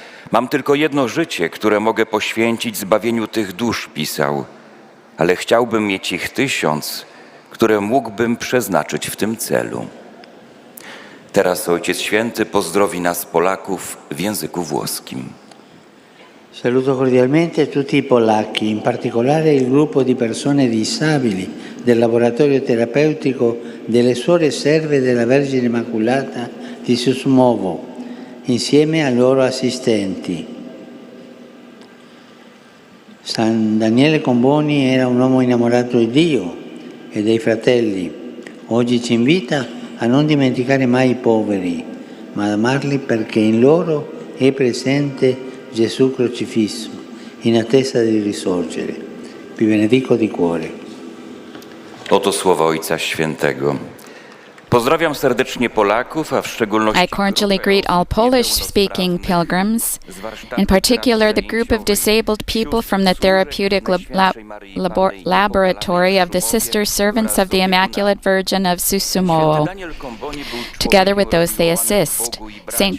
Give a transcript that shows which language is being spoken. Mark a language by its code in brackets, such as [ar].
[pl] Mam tylko jedno życie, które mogę poświęcić zbawieniu tych dusz, pisał, ale chciałbym mieć ich 1000, które mógłbym przeznaczyć w tym celu. Teraz Ojciec Święty pozdrowi nas Polaków w języku włoskim. [it] Saluto cordialmente tutti i polacchi, in particolare il gruppo di persone disabili del laboratorio terapeutico delle Suore Serve della Vergine Immacolata di Susmovo, insieme ai loro assistenti. San Daniele Comboni era un uomo innamorato di Dio e dei fratelli. Oggi ci invita a non dimenticare mai i poveri, ma ad amarli perché in loro è presente Gesù crocifisso, in attesa di risorgere. Vi benedico di cuore. [pl] Oto słowa Ojca Świętego. Pozdrawiam serdecznie Polaków, a w szczególności [en] I cordially greet all Polish-speaking pilgrims, in particular the group of disabled people from the therapeutic laboratory of the Sister Servants of the Immaculate Virgin of Susumo, together with those they assist. St.